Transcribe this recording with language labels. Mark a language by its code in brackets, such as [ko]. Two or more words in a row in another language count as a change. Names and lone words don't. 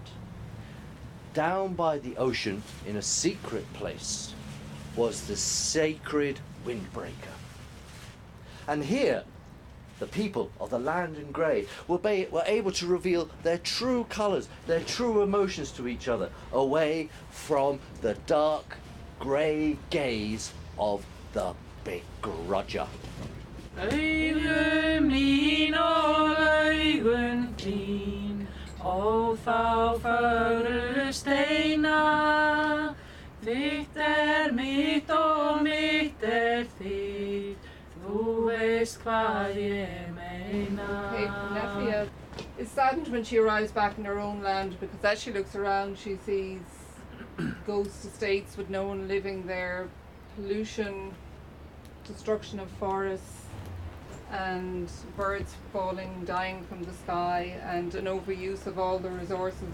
[en] Down by the ocean, in a secret place, was the sacred windbreaker. And here, the people of the land in grey were able to reveal their true colours, their true emotions to each other, away from the dark, grey gaze of the begrudger. [is] Augum lín og augun þín, ó þá fögru steina, þitt mitt og mitt þitt, þú veist hvað ég meina. [en] Panethia is saddened when she arrives back in her own land, because as she looks around she sees ghost estates with no one living there, pollution, destruction of forests, and birds falling, dying from the sky, and an overuse of all the resources.